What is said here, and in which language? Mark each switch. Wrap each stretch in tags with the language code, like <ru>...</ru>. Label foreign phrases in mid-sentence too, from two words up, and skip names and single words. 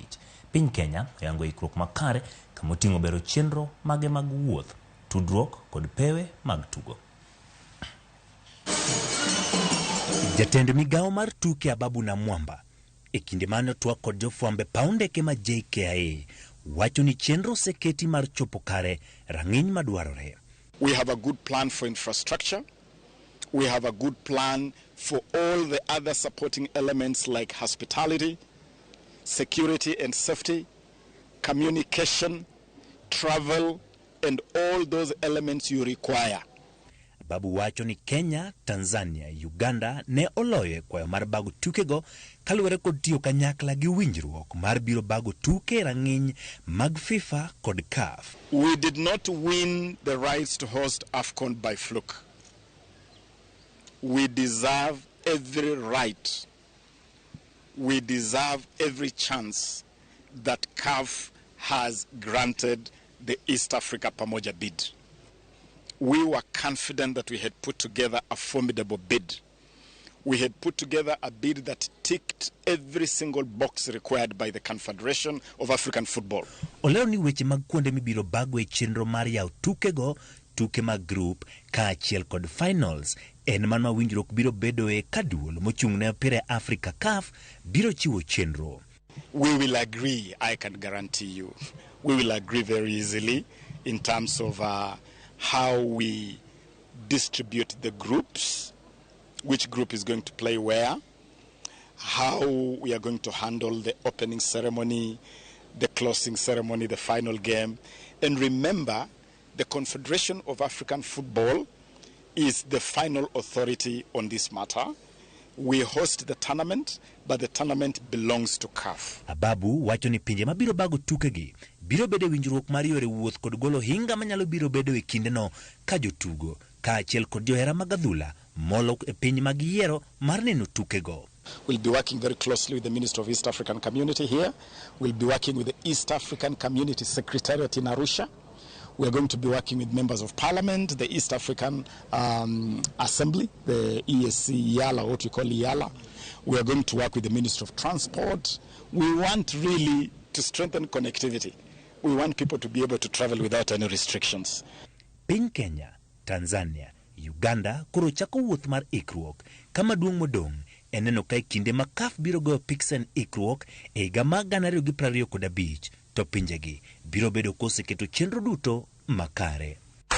<luo>Piny Kenya oyango ikruok makare kama oting'o bero chenro mage mag wuoth, tudruok kod pewe mag tugo. Jatend migawo mar tuke Ababu na Mwamba e kinde mane twak kod jofwambe paw ndeke ma JKIA wacho ni chenro oseketi mar chopo kare rang'iny madwarore.</luo> <en>We have a good plan for infrastructure. We have a good plan for all the other supporting elements like hospitality, security and safety, communication, travel, and all those elements you require.</en> <luo>Babu wacho ni Kenya, Tanzania, Uganda ne oloyo kwayo mar bago tukego kaluwore kod tiyo kanyakla gi winjruok mar biro bago tuke rang'iny mag FIFA kod CAF.</luo> <en>We did not win the rights to host AFCON by fluke. We deserve every right. We deserve every chance that CAF has granted the East Africa Pamoja bid. We were confident that we had put together a formidable bid. We had put together a bid that ticked every single box required by the Confederation of African Football.</en> <luo>Olero ni weche mag kuonde mibiro bago e chenro mar yaw tukego, tuke mag group kaachiel kod finals en mano winjruok biro bedo e kaduol mochung'ne opira Africa CAF biro chiwo chenro.</luo> <en>We will agree, I can guarantee you. We will agree very easily in terms of how we distribute the groups, which group is going to play where, how we are going to handle the opening ceremony, the closing ceremony, the final game. And remember, the Confederation of African Football is the final authority on this matter. We host the tournament, but the tournament belongs to CAF.</en> <luo>Ababu wacho ni pinje mabiro bago tukegi biro bedo winjruok mar yore wuoth kod golo hinga manyalo biro bedo e kindeno ka jotugo kaachiel kod johera mag adhula molo e piny mag yiero mar neno tukego.</luo> <en>We'll be working very closely with the Minister of East African Community here. We'll be working with the East African Community Secretariat in Arusha. We're going to be working with members of parliament, the East African Assembly, the ESC Yala, what we call Yala. We are going to work with the Minister of Transport. We want really to strengthen connectivity. We want people to be able to travel without any restrictions.</en> <luo>Piny Kenya, Tanzania, Uganda koro chako wuoth mar ikruok kama duong' modong' eneno ka kinde ma CAF biro goyo piksen ikruok e higa mag 2025 to pinjegi biro bedo koseketo chenro duto makare.</luo>